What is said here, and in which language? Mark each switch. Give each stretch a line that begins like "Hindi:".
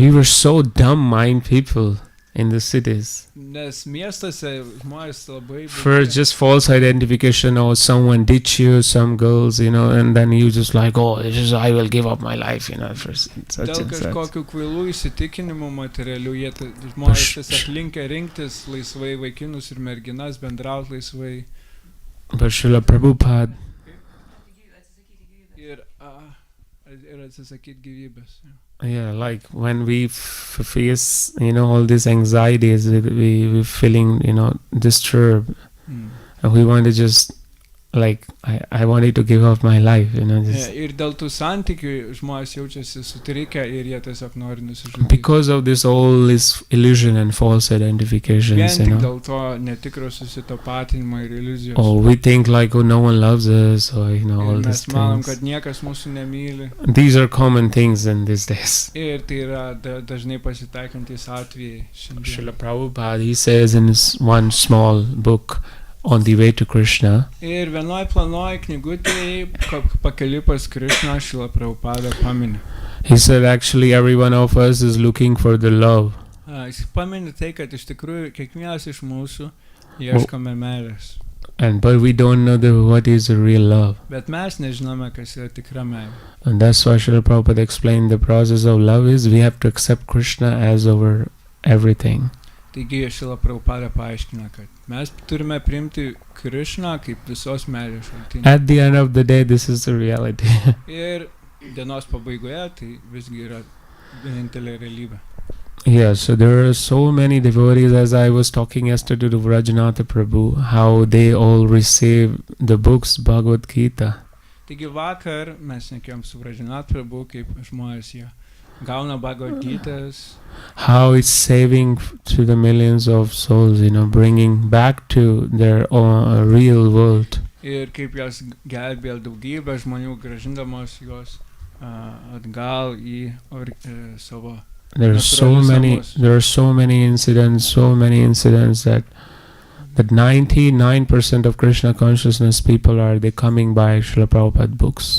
English: We were so dumb-minded people in the cities.
Lithuanian: Nes miestuose žmonės labai...
English: First, just false identification, or someone ditch you, some girls, and then you just like, I will give up my life, for such
Lithuanian: Dėl
English: and such.
Lithuanian: kažkokių kvailų įsitikinimų materialių, žmonės tiesiog linkę rinktis laisvai vaikinus ir merginas, bendrauti laisvai.
English: But Srila Prabhupada
Lithuanian: ir atsisakyti gyvybės.
English: Yeah, like when we face, all these anxieties, we feeling, disturbed, and we want to just, like, I wanted to give up my life, just
Lithuanian: Ir dėl tų santykių žmonės jaučiasi sutrikę ir jie tiesiog nori nusižudyti.
English: because of this illusion and false identifications,
Lithuanian: Vien tik dėl to netikro susitapatinimo ir iliuzijos.
English: Or we think like, no one loves us, or, all these
Lithuanian: Mes manom,
English: things.
Lithuanian: kad niekas mūsų nemyli.
English: These are common things in these days.
Lithuanian: Ir tai yra dažnai pasitaikantis atvejai šiandien.
English: Srila Prabhupada, he says in his one small book, On the Way to Krishna,
Lithuanian: Ir vienoj planoj knygutėje pakeliui pas Krishna Srila Prabhupada pamini.
English: he said actually every one of us is looking for the love.
Lithuanian: Jis pamini tai, kad iš tikrųjų kiekvienas iš mūsų ieškome meilės.
English: But we don't know what is the real love.
Lithuanian: Bet mes nežinome, kas yra tikra meilė.
English: And that's why Srila Prabhupada explained the process of love is we have to accept Krishna as our everything.
Lithuanian: Taigi Srila Prabhupada paaiškina, kad mes turime priimti Krishną kaip visos meilės šaltinį.
English: At the end of the day, this is the reality.
Lithuanian: Ir dienos pabaigoje tai visgi yra vienintelė realybė.
English: Yeah, so there are so many devotees, as I was talking yesterday to Vrajanatha Prabhu, how they all receive the books Bhagavad Gita.
Lithuanian: Taigi vakar mes nekėjom su Vrajanatha Prabhu, kaip žmonės jie gauna Bhagavad Gitas.
English: How it's saving to the millions of souls, bringing back to their real world.
Lithuanian: Ir kaip jas gelbėjo daugybę žmonių, grąžindamos juos atgal į savo.
English: There are so many incidents that 99% of Krishna consciousness people they coming by Srila Prabhupada books.